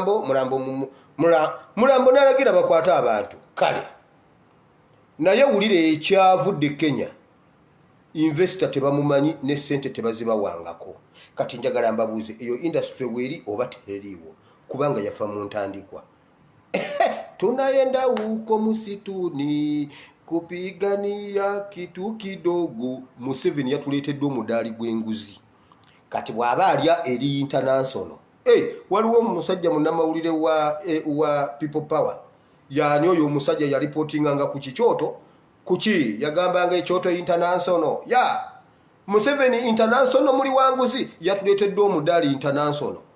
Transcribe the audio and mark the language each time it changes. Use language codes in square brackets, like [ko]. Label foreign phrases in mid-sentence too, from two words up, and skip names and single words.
[lg] mulambo nalagira bakwate abantu kale naye wulire ekyavudde Kenya investor tebamumanyi ne sente tebazibawangako kati njagala mbabuuze eyo industry weri oba teriiwo kubanga yafa mu ntandikwa [sw] tunayenda huko musituni kupigania kitu kidogo. [lg] Museveni yatuleetedde omudaali gw'enguzi kati bw'aba alya eri international. Waliwo omusajja munnamawulire wa People Power yani oyo omusajja ya reportinganga ku kikyoto kuki yagambanga ekyoto international Museveni international muli wanguzi yatuleetedde omudaali international